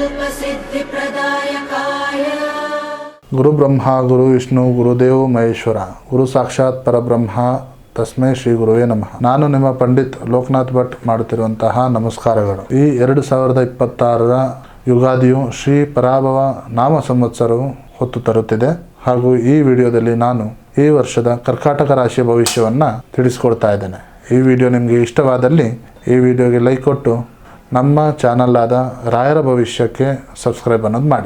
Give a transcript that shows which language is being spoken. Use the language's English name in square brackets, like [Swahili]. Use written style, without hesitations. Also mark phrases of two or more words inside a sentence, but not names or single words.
[Sanskrit] सिद्धिप्रदायकाय गुरु ब्रह्मा गुरु विष्णु गुरुदेव महेश्वर गुरु साक्षाತ್ ಪರಬ್ರಹ್ಮ ತಸ್ಮೈ ಶ್ರೀ ಗುರುವೇ ನಮಃ. [Kannada] ನಾನು ನಿಮ್ಮ ಪಂಡಿತ್ ಲೋಕನಾಥ್ ಭಟ್ ಮಾಡುತ್ತಿರುವಂತಹ ನಮಸ್ಕಾರಗಳು. ಈ 2026ರ ಯುಗಾದಿಯು ಶ್ರೀ ಪರಾಭವ ನಾಮ ಸಂವತ್ಸರವು ಹೊತ್ತು ತರುತ್ತಿದೆ. ಹಾಗೂ ಈ ವಿಡಿಯೋದಲ್ಲಿ ನಾನು ಈ ವರ್ಷದ ಕರ್ಕಾಟಕ ರಾಶಿಯ ಭವಿಷ್ಯವನ್ನು ತಿಳಿಸ್ಕೊಡ್ತಾ ಇದ್ದೇನೆ. ಈ ವಿಡಿಯೋ ನಿಮಗೆ ಇಷ್ಟವಾದಲ್ಲಿ ಈ ವಿಡಿಯೋಗೆ ಲೈಕ್ ಕೊಟ್ಟು ನಮ್ಮ ಚಾನಲ್ ಆದ ರಾಯರ ಭವಿಷ್ಯಕ್ಕೆ ಸಬ್ಸ್ಕ್ರೈಬ್ ಅನ್ನೋದು ಮಾಡಿ.